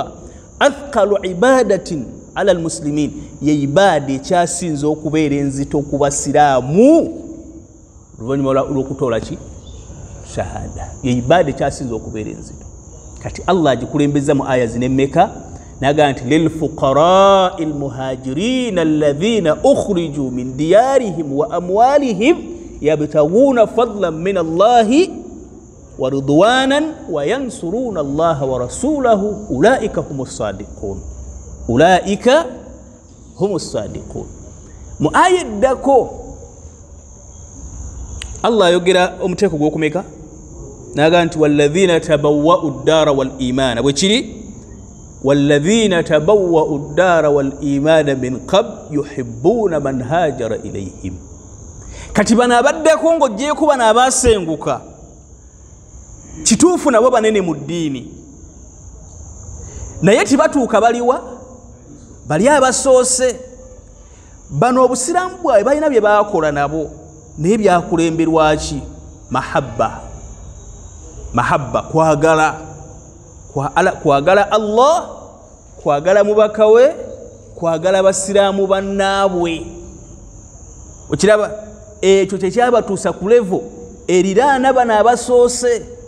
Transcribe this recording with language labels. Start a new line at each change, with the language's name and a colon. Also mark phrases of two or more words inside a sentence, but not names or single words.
Arabic: أثقل عبادة على المسلمين
Ganda: ye ibaada ekyasinza okubeera enzito ku basiraamu oluvannyuma lw'okutoola ki shahada ye ibaada ekyasinza okubeera enzito kati Allah agikulembeza mu aya zinemmeka naga nti
Arabic: للفقراء المهاجرين الذين أخرجوا من ديارهم وأموالهم يبتغون فضلا من الله ورضوانا وينصرون الله ورسوله أولئك هم الصادقون أولئك هم الصادقون ulaika humus sadiqun
Ganda: mu aya eddako Allah ayogera omuteeko gw'okumeka naga nti
Arabic: والذين تبوءوا الدار والإيمان
Ganda: bwe kiri
Arabic: والذين تبوأوا الدار والإيمان من قبل يحبون من هاجر إليهم
Ganda: kati bano abaddeko ng'oggyeko bano abaasenguka kituufu nabo banene mu ddiini naye tibatuuka baliwa bali abasoose bano obusiraamu bwabwe balina bye baakola nabo naye byakulemberwaki mahabba kwagala Allah kwagala mubaka we kwagala basiraamu bannaabwe okiraba ekyo kyekyabatuusa ku levo eriraana bano abasoose